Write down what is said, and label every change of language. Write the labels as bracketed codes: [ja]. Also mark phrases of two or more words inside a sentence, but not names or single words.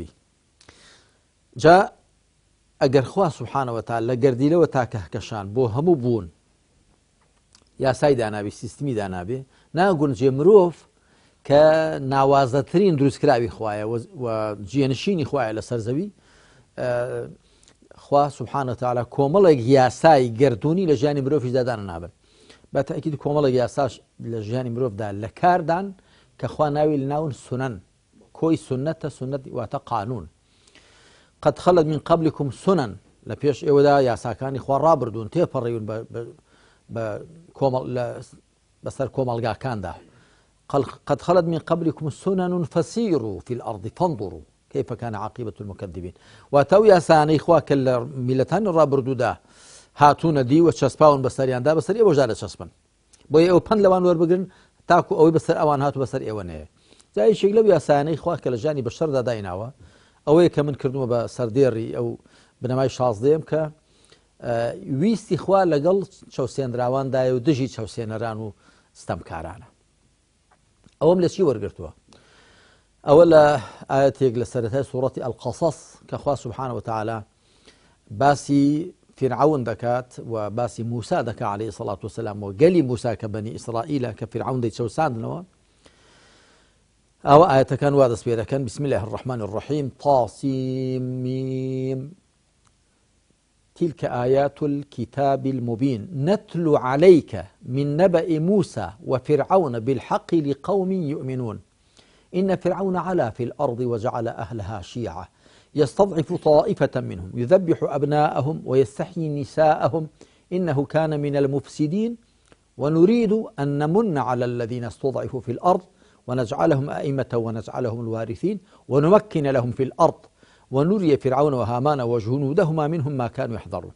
[ckb] جا ئەگەر خوا [ar] سبحانه وتعالى [ckb] لە گەردیلەوە تا کەهکەشان بۆ هەموو بوون یاسای دانابێ سیستمی دانابێ، ناگونجێ مرۆڤ کە ناوازەترین دروستکراوی خوایە و جێنشینی خوایە لەسەر زەوی، خوا [ar] سبحانه وتعالى [ckb] کۆمەڵێک یاسای گردونی لە ژیانی مرۆڤیش دادانە نابن. بە تەئکید کۆمەڵێک یاساش لە ژیانی مرۆڤدا لە کاردان کە خوا ناوی لە ناون سنەن، کۆی سنەتە، سنەت واتە قانون. [ar] قد خلت من قبلكم سنن، [ckb] لە پێش ئێوەدا یاساکانی خوا ڕابردوون تێپەڕیون بەسەر کۆمەڵگاکاندا. [ar] قد خلت من قبلكم سنن فسيروا في الأرض فانظروا كيف كان عاقبة المكذبين. [ckb] واتو یاسانەی خوا کە لە میلەتانی ڕابردوودا هاتوونە دی و چەسپاون بەسەریاندا بەسەر ئێوە ژارە چەسپن، بۆیە ئەو پند لەوان وەربگرن تاکو ئەوەی بەسەر ئەوان هاتو بەسەر ئێوە نەیە. جایشێک لەو یاسانەی خوا کە لە ژیانی بەشەردا دایناوە ئەوەیە کە من کردووە بە سەردێڕی ئەو بنەمای 16م کە ویستی خوا لەگەڵ چەوسێنراواندایە و دژی چەوسێنەران و ستەمکارانە. ئەوەم لە چی وەرگرتووە؟ ئەوە لە ئاەتێک لە سەرەتای سوورەتی القەصەص کە خوا [ar] سبحانه وتعالى [ckb] باسی فرعون دەکات و باسی موسا دەکات [ar] عليه الصلاة والسلام [ckb] و گەلی موسا کە بەنی ئیسرائیلە کە فرعون دەیچەوساندنەوە. ئەوە ئاەتەکان وا دەست پێ دەکەن. [ar] بسم الله الرحمن الرحيم طاسيم تلك آيات الكتاب المبين نتلو عليك من نبأ موسى وفرعون بالحق لقوم يؤمنون إن فرعون علا في الأرض وجعل أهلها شيعا يستضعف طائفة منهم يذبح أبناءهم ويستحيي نساءهم إنه كان من المفسدين ونريد أن نمن على الذين استضعفوا في الأرض ونجعلهم أئمة ونجعلهم الوارثين ونمكن لهم في الأرض ونري فرعون وهامان وجنودهما منهم ما كانوا يحذرون.